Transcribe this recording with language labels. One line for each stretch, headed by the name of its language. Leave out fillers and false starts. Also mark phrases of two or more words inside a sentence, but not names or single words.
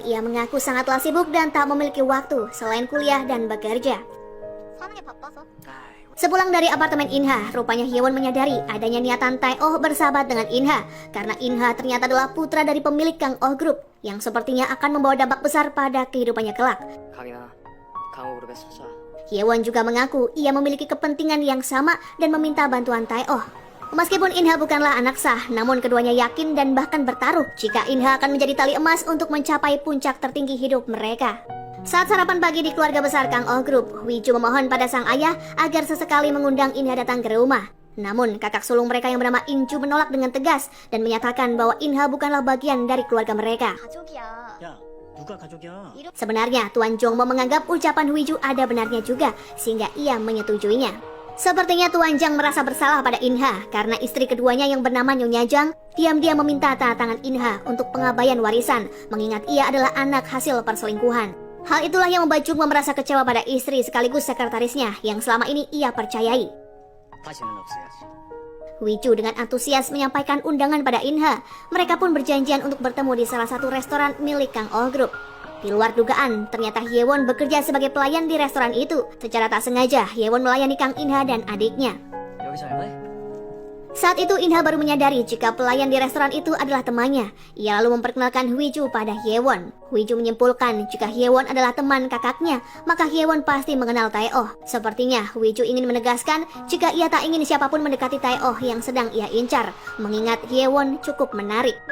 Indonesian: Ia mengaku sangatlah sibuk dan tak memiliki waktu selain kuliah dan bekerja. Sepulang dari apartemen In-ha, rupanya Hye-won menyadari adanya niatan Tae-oh bersahabat dengan In-ha karena In-ha ternyata adalah putra dari pemilik Kang-oh Group. yang sepertinya akan membawa dampak besar pada kehidupannya kelak.
Korean: 강이나 강호그룹에 소자.
Indonesian: Hyewon juga mengaku ia memiliki kepentingan yang sama dan meminta bantuan Tae-oh. Meskipun Inha bukanlah anak sah, namun keduanya yakin dan bahkan bertaruh jika Inha akan menjadi tali emas untuk mencapai puncak tertinggi hidup mereka. Saat sarapan pagi di keluarga besar Kang Oh Group, Wiju memohon pada sang ayah agar sesekali mengundang Inha datang ke rumah. Namun kakak sulung mereka yang bernama Inju menolak dengan tegas dan menyatakan bahwa Inha bukanlah bagian dari keluarga mereka.
Korean: 야, 누가 가족이야?
Indonesian: Sebenarnya Tuan Jongmo menganggap ucapan Wiju ada benarnya juga sehingga ia menyetujuinya. Sepertinya Tuan Jang merasa bersalah pada Inha karena istri keduanya yang bernama Nyonya Jang diam-diam meminta tanda tangan Inha untuk pengabaian warisan mengingat ia adalah anak hasil perselingkuhan. Hal itulah yang membuat Jongmo merasa kecewa pada istri sekaligus sekretarisnya yang selama ini ia percayai.
Korean: 다시는 없어야지.
Indonesian: Wiju dengan antusias menyampaikan undangan pada Inha. Mereka pun berjanjian untuk bertemu di salah satu restoran milik Kang Oh Group. Di luar dugaan, ternyata Hyewon bekerja sebagai pelayan di restoran itu. Secara tak sengaja, Hyewon melayani Kang Inha dan adiknya.
Korean: 여기서 알바해?
Indonesian: Saat itu Inha baru menyadari jika pelayan di restoran itu adalah temannya. Ia lalu memperkenalkan Wiju pada Hyewon. Wiju menyimpulkan jika Hyewon adalah teman kakaknya, maka Hyewon pasti mengenal Tae-oh. Sepertinya Wiju ingin menegaskan jika ia tak ingin siapapun mendekati Tae-oh yang sedang ia incar, mengingat Hyewon cukup menarik.